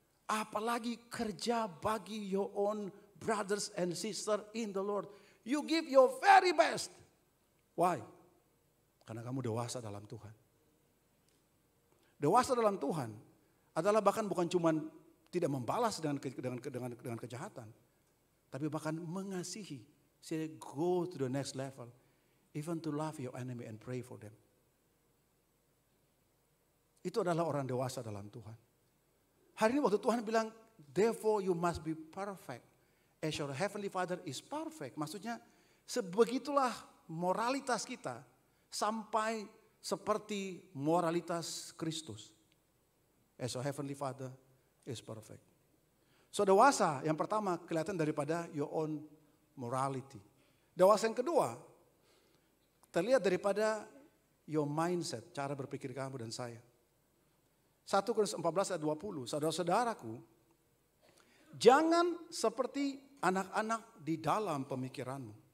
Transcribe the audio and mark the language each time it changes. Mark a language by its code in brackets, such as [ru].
[id] Apalagi kerja bagi [en] your own brothers and sisters in the Lord. You give your very best. Why? [id] Karena kamu dewasa dalam Tuhan. Dewasa dalam Tuhan adalah bahkan bukan cuma tidak membalas dengan kejahatan. Tapi bahkan mengasihi. [en] Say go to the next level. Even to love your enemy and pray for them. [id] Itu adalah orang dewasa dalam Tuhan. Hari ini waktu Tuhan bilang, [en] therefore you must be perfect. As your heavenly Father is perfect. [id] Maksudnya, Sebegitulah moralitas kita sampai seperti moralitas Kristus. [en] As your heavenly Father is perfect. [id] So dewasa yang pertama kelihatan daripada [en] your own morality. [id] Dewasa yang kedua terlihat daripada [en] your mindset, [id] cara berpikir kamu dan saya. 1 Korintus 14 ayat 20, saudara-saudaraku, jangan seperti anak-anak di dalam pemikiranmu.